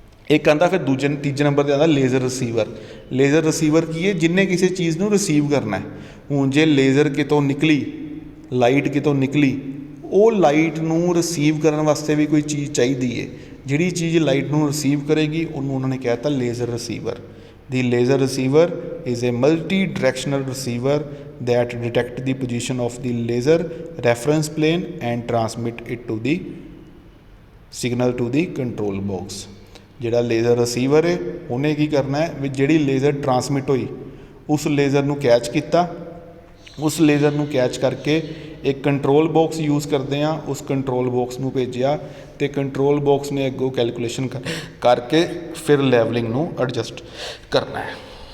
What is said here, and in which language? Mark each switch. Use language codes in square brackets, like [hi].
[pa] ਇੱਕ ਆਉਂਦਾ ਫਿਰ ਤੀਜੇ ਨੰਬਰ 'ਤੇ ਆਉਂਦਾ ਲੇਜ਼ਰ ਰਿਸੀਵਰ। ਲੇਜ਼ਰ ਰਿਸੀਵਰ ਕੀ ਹੈ? ਜਿੰਨੇ ਕਿਸੇ ਚੀਜ਼ ਨੂੰ ਰਿਸੀਵ ਕਰਨਾ। ਹੁਣ ਜੇ ਲੇਜ਼ਰ ਕਿਤੋਂ ਨਿਕਲੀ, ਲਾਈਟ ਕਿਤੋਂ ਨਿਕਲੀ, ਉਹ ਲਾਈਟ ਨੂੰ ਰਿਸੀਵ ਕਰਨ ਵਾਸਤੇ ਵੀ ਕੋਈ ਚੀਜ਼ ਚਾਹੀਦੀ ਹੈ। ਜਿਹੜੀ ਚੀਜ਼ ਲਾਈਟ ਨੂੰ ਰਿਸੀਵ ਕਰੇਗੀ ਉਹਨੂੰ ਉਹਨਾਂ ਨੇ ਕਹਿ ਦਿੱਤਾ laser receiver. [en] The laser receiver is a multidirectional receiver that detect the position of the laser reference plane and transmit it to the signal to the control box। [pa] ਜਿਹੜਾ laser receiver ਹੈ ਉਹਨੇ ਕੀ ਕਰਨਾ ਹੈ ਵੀ ਜਿਹੜੀ laser transmit ਹੋਈ ਉਸ laser ਨੂੰ catch ਕੀਤਾ, ਉਸ ਲੇਜ਼ਰ ਨੂੰ ਕੈਚ ਕਰਕੇ ਇੱਕ ਕੰਟਰੋਲ ਬਾਕਸ ਯੂਜ਼ ਕਰਦੇ ਹਾਂ, ਉਸ ਕੰਟਰੋਲ ਬਾਕਸ ਨੂੰ ਭੇਜਿਆ ਅਤੇ ਕੰਟਰੋਲ ਬਾਕਸ ਨੇ ਅੱਗੋਂ ਕੈਲਕੂਲੇਸ਼ਨ ਕਰਕੇ ਫਿਰ ਲੈਵਲਿੰਗ ਨੂੰ ਐਡਜਸਟ ਕਰਨਾ ਹੈ।